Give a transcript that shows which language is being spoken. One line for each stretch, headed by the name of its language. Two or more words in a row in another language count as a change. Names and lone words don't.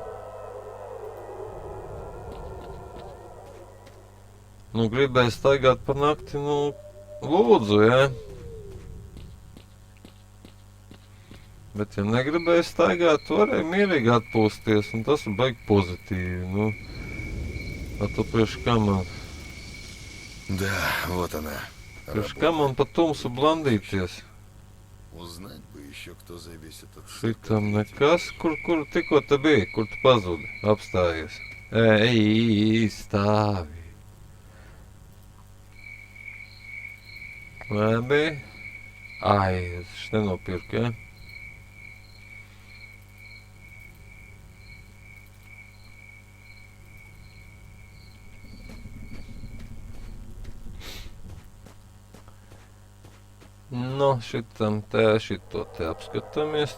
Latvian: Nu, gribēja staigāt pa nakti, nu, lūdzu, ja? Bet, ja negribēja staigāt, tu varēji mierīgi atpūsties, un tas ir baigi pozitīvi, nu.
Russian: А то
Latvian: priekš kā man?
Russian: Да, вот она.
Latvian: Priekš kā man pa tumsu blandīties?
Russian: Узнать бы еще, кто за весь этот...
Latvian: Šitam nekas, kur tikko te bija, kur tu pazudi, apstājies. Ej, stāvi. Labi. Ai, es nenopirku, ja? Nu, šitam te, šito te apskatāmies.